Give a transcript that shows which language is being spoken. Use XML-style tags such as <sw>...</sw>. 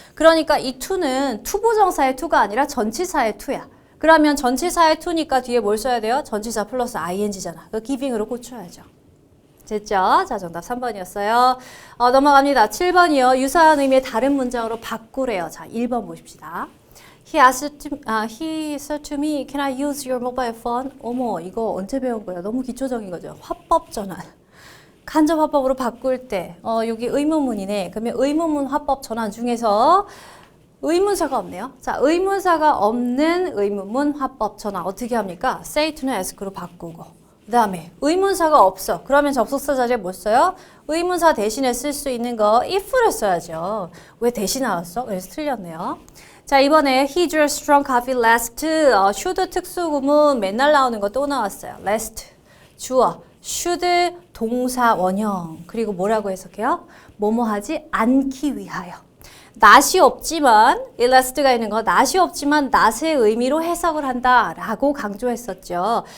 <ko>그러니까 이 to는 투부정사의 to가 아니라 전치사의 to야. 그러면 전치사의 to니까 뒤에 뭘 써야 돼요? 전치사 플러스 ing잖아. 그 giving으로 꽂혀야죠. 됐죠? 자, 정답 3번이었어요. 넘어갑니다. 7번이요. 유사한 의미의 다른 문장으로 바꾸래요. 자, 1번 보십시다.</ko> <en>He said to me, can I use your mobile phone?</en> <ko>어머, 이거 언제 배운 거야? 너무 기초적인 거죠. 화법 전환. 간접 화법으로 바꿀 때, 여기 의문문이네. 그러면 의문문 화법 전환 중에서 의문사가 없네요. 자, 의문사가 없는 의문문 화법 전환 어떻게 합니까? say to는 ask로 바꾸고 그 다음에 의문사가 없어. 그러면 접속사 자리에 뭐 써요? 의문사 대신에 쓸 수 있는 거 if를 써야죠. 왜 대신 나왔어? 그래서 틀렸네요. 자, 이번에</ko> <en>he drank strong coffee last.</en> <ko>should 특수구문 맨날 나오는 거 또 나왔어요. last 주어 should 동사 원형 그리고 뭐라고 해석해요? 뭐뭐 하지 않기 위하여. 낫이 없지만 일라스트가 있는 거 낫이 없지만 낫의 의미로 해석을 한다라고 강조했었죠.</ko>